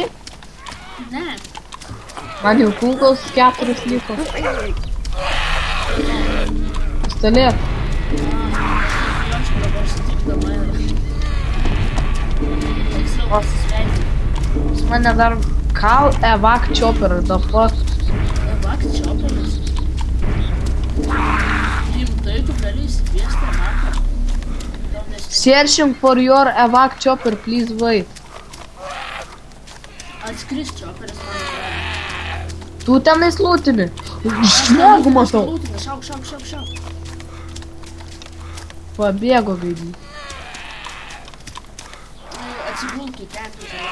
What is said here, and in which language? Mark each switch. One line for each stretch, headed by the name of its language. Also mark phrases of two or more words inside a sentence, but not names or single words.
Lithuanian: Ne. Man jau kulkos 4 liko. Pistolet. Aš dabar sutikdama ir... Tiksliau pasisveikinti. Pas mane dar
English: call evac chopper, the fuck.
Lithuanian: Evac chopperis. Rimtai tu gali įsikviesti evaką? Tau nesikviesti.
English: Searching for your evac chopper, please wait.
Lithuanian: Atskris chopperis man atrodo. Tu tenais lūtini. Žmogų matau. Lūtina, šauk. Pabėgo gaidį. Atsigulk į ten, tu